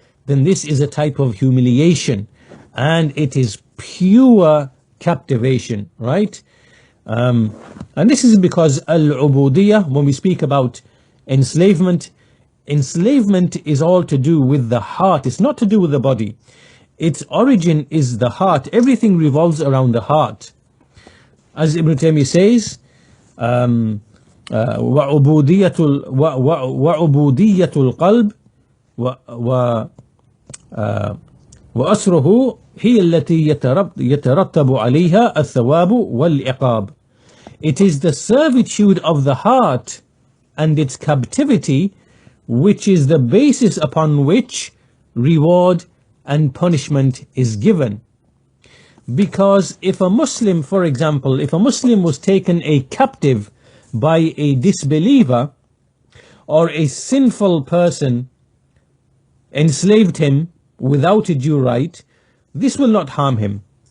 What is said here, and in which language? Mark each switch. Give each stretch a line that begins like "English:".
English: Then this is a type of humiliation, and it is pure captivation, right? And this is because al-Uboodiyyah, when we speak about enslavement is all to do with the heart. It's not to do with the body. Its origin is the heart. Everything revolves around the heart. As Ibn Taymiyyah says,
Arabic: وعبودية القلب وأسره هي التي يترتب عليها الثواب والعقاب.
English: It is the servitude of the heart and its captivity which is the basis upon which reward and punishment is given. Because if a Muslim, for example, if a Muslim was taken a captive by a disbeliever, or a sinful person enslaved him without a due right, this will not harm him.